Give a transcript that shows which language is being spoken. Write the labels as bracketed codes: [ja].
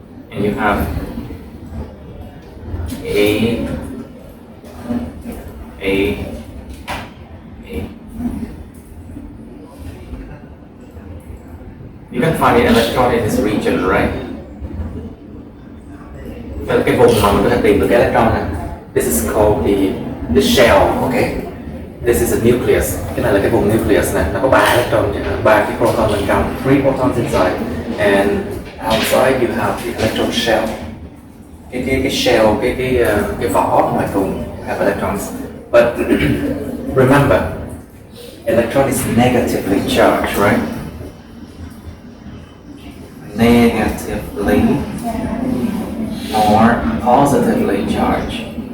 [en] And you have A. You can find an electron in this region, right? [vi] Cái vùng mà mình có thể tìm được cái electron này. [en] This is called the shell, okay? This is a nucleus. [vi] Cái này là cái vùng nucleus này. Nó có 3 electron, 3 cái proton bên trong, [en] 3 protons inside, and outside you have the electron shell. [vi] Cái shell, cái vỏ ngoài cùng [en] have electrons. But remember, electron is negatively charged, right? Negatively or positively charged.